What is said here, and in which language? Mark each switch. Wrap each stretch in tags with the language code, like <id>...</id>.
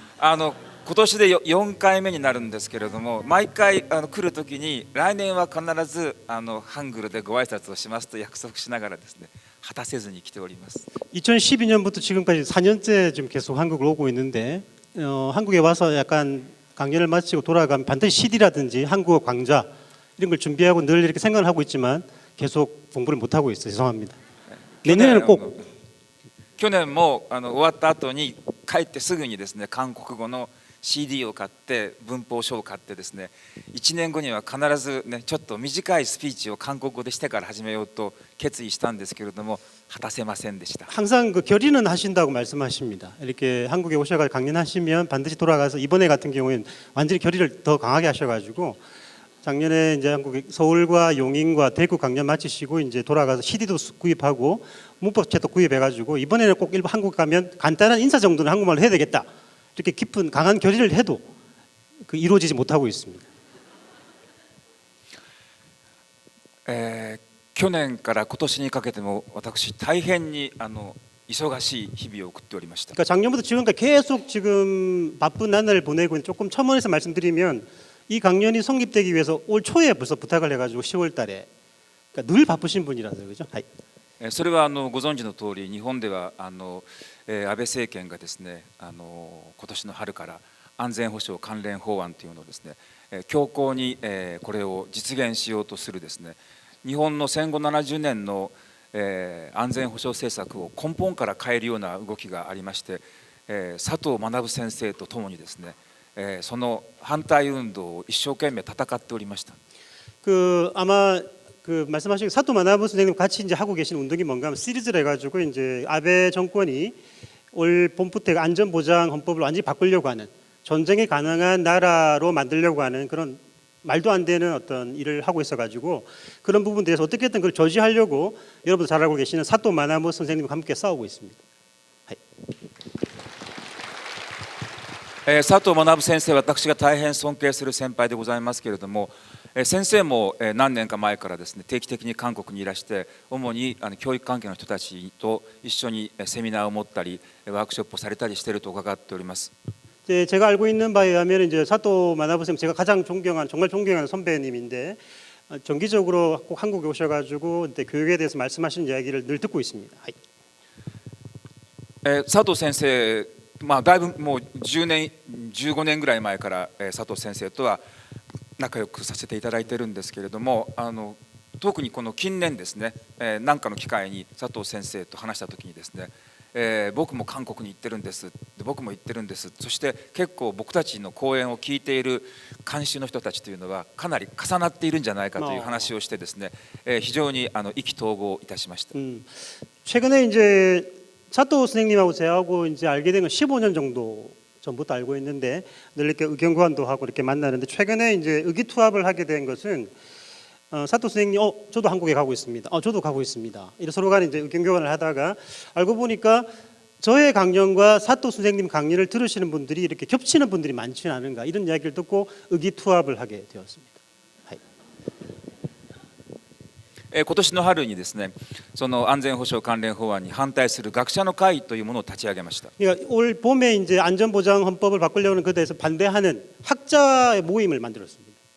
<ja>今年で4回目になるんですけれども、毎回来るときに来年は必ずハングルでご挨拶をしますと約束しながらですね、果たせずに来ております。</ja> <ko>2012년부터 지금까지 4년째 지금 계속 한국을 오고 있는데 한국에 와서 약간 강연을 마치고 돌아가면 반드시 CD라든지 한국어 강좌 이런 걸 준비하고 늘 이렇게 생각을 하고 있지만 계속 공부를 못 하고 있어요. 죄송합니다. 내년에는 꼭</ko> <ja>去年も終わった後に帰ってすぐにですね、韓国語の CD を買って文法書を買ってですね、1年後には必ずね、ちょっと短いスピーチを韓国語でしてから始めようと決意したんですけれども、果たせませんでした。</ja> <ko>항상 그 결의는 하신다고 말씀하십니다. 이렇게 한국에 오셔서 강연하시면 반드시 돌아가서 이번에 같은 경우에는 완전히 결의를 더 강하게 하셔가지고 작년에 이제 한국 서울과 용인과 대구 강연 마치시고 이제 돌아가서 CD도 구입하고 문법책도 구입해가지고 이번에는 꼭 일본 한국 가면 간단한 인사 정도는 한국말로 해야 되겠다. 이렇게 깊은 강한 결의를 해도 그 이루어지지 못하고 있습니다.</ko> <ja>去年から今年にかけても私大変に忙しい日々を送っておりました。</ja> <ko>그러니까 작년부터 지금까지 계속 지금 바쁜 나날을 보내고 있는 조금 첨언해서 말씀드리면 이 강연이 성립되기 위해서 올 초에 벌써 부탁을 해가지고 10월 달에 그러니까 늘 바쁘신 분이라서 그죠?</ko> <ja>それはご存知の通り、日本では安倍政権がですね、今年の春から安全保障関連法案というのをですね、強硬にこれを実現しようとするですね、日本の戦後70年の安全保障政策を根本から変えるような動きがありまして、佐藤学先生とともにですね、その反対運動を一生懸命戦っておりました。</ja> <ko>그 아마 그 말씀하신 사토 마나부 선생님 같이 이제 하고 계신 운동이 뭔가 하면 시리즈를 해가지고 이제 아베 정권이 올 봄부터 안전보장 헌법을 완전히 바꾸려고 하는 전쟁이 가능한 나라로 만들려고 하는 그런 말도 안 되는 어떤 일을 하고 있어가지고 그런 부분들에서 어떻게든 그걸 저지하려고 여러분 잘 알고 계시는 사토 마나부 선생님과 함께 싸우고 있습니다.</ko> <ja>佐藤学先生は私が大変尊敬する先輩でございますけれども、先生も何年か前からですね、定期的に韓国にいらして主に教育関係の人たちと一緒にセミナーを持ったりワークショップをされたりしていると伺っております。</ja> <ko>제가 알고 있는 바에 의하면 이제 사토 마나부 선생님 제가 가장 존경하는 정말 존경하는 선배님인데 정기적으로 꼭 한국에 오셔가지고 교육에 대해서 말씀하시는 이야기를 늘 듣고 있습니다.</ko> <ja>佐藤先生、だいぶもう10年15年ぐらい前から佐藤先生とは仲良くさせていただいているんですけれども、特にこの近年ですね、何かの機会に佐藤先生と話した時にですね、僕も韓国に行ってるんです、僕も行ってるんです、そして結構僕たちの講演を聞いている監修の人たちというのはかなり重なっているんじゃないかという話をしてですね、非常に意気投合いたしました。</ja> <ko>최근에 이제 사토 선생님하고 저하고 이제 알게 된 건 15년 정도 전부터 알고 있는데 늘 이렇게 의견 교환도 하고 이렇게 만나는데 최근에 이제 의기투합을 하게 된 것은 사토 선생님 저도 한국에 가고 있습니다. 저도 가고 있습니다. 이런 서로 간에 이제 의견 교환을 하다가 알고 보니까 저의 강연과 사토 선생님 강연을 들으시는 분들이 이렇게 겹치는 분들이 많지는 않은가 이런 이야기를 듣고 의기투합을 하게 되었습니다.</ko> <ja>今年の春にですね、その安全保障関連法案に反対する学者の会というものを立ち上げました。</ja> <ko>그러니까 올 봄에 이제 안전보장 헌법을 바꾸려는 그에 대해서 반대하는 학자의 모임을 만들었습니다.</ko>